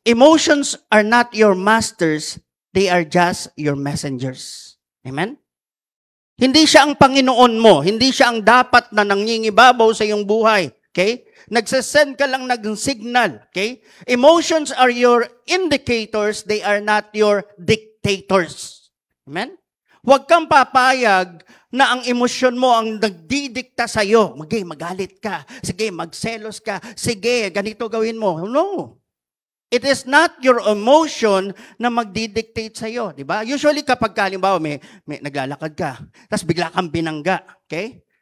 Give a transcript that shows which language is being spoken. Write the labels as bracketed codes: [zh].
[en] Emotions are not your masters, they are just your messengers. Amen? [tl] Hindi siya ang Panginoon mo. Hindi siya ang dapat na nangingibabaw sa iyong buhay. Okay? Nagsasend ka lang ng signal. Okay? [en] Emotions are your indicators. They are not your dictators. Amen? [tl] Huwag kang papayag na ang emosyon mo ang nagdidikta sa'yo. Magalit ka. Sige, magselos ka. Sige, ganito gawin mo. No. [en] It is not your emotion [tl] na magdidictate sa'yo. Diba? Usually kapag halimbawa may naglalakad ka, tapos bigla kang binangga. Okay?